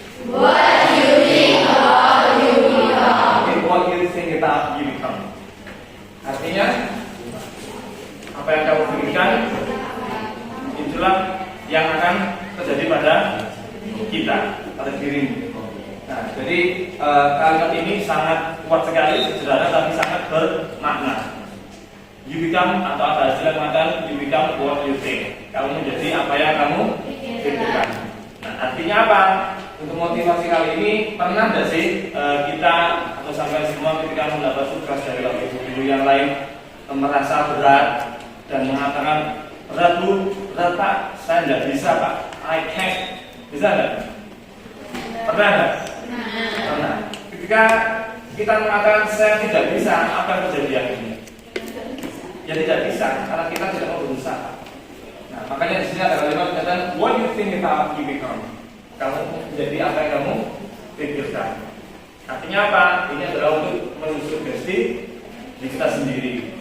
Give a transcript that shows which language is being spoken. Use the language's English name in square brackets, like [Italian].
[English] What do you think about you become? What do you think about you become? [Indonesian] Artinya, apa yang kamu pikirkan, itulah yang akan terjadi pada kita, pada dirimu. Nah, jadi kalimat ini sangat kuat sekali, sederhana tapi sangat bermakna. You become, atau ada istilah mengatakan [English] you become what you think. [Indonesian] Kamu menjadi apa yang kamu pikirkan. Nah, artinya apa? untuk motivasi kali ini, pernah nggak sih kita atau sampai semua ketika mendapat tugas dari guru yang lain merasa berat dan mengatakan berat bu, berat pak, saya nggak bisa pak, [English] I can't, [Indonesian] bisa nggak? Pernah nggak? Pernah. Ketika kita mengatakan saya tidak bisa, apa yang terjadi akhirnya? Ya tidak bisa, karena kita tidak mau berusaha. Nah, makanya di sini ada kalimat kata, [English] what do you think about you become? [Indonesian] Kamu menjadi apa yang kamu pikirkan. Artinya apa? Ini adalah untuk mensuggesti diri kita sendiri.